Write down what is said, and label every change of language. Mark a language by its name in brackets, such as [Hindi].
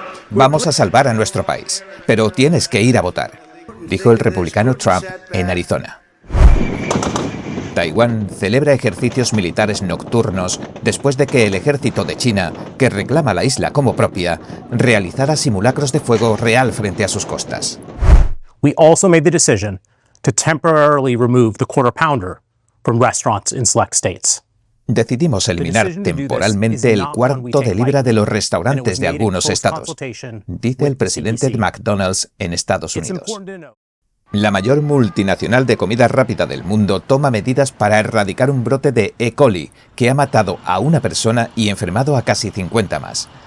[Spanish] Vamos a salvar a nuestro país, pero tienes que ir a votar, dijo el republicano Trump en Arizona. Taiwán celebra ejercicios militares nocturnos después de que el ejército de China, que reclama la isla como propia, realizara simulacros de fuego real frente a sus costas. [English] We also made the decision to temporarily remove the quarter pounder from restaurants in select states. [Spanish] Decidimos eliminar temporalmente el cuarto de libra de los restaurantes de algunos estados, dice el presidente de McDonald's en Estados Unidos. La mayor multinacional de comida rápida del mundo toma medidas para erradicar un brote de E. coli que ha matado a una persona y enfermado a casi 50 más.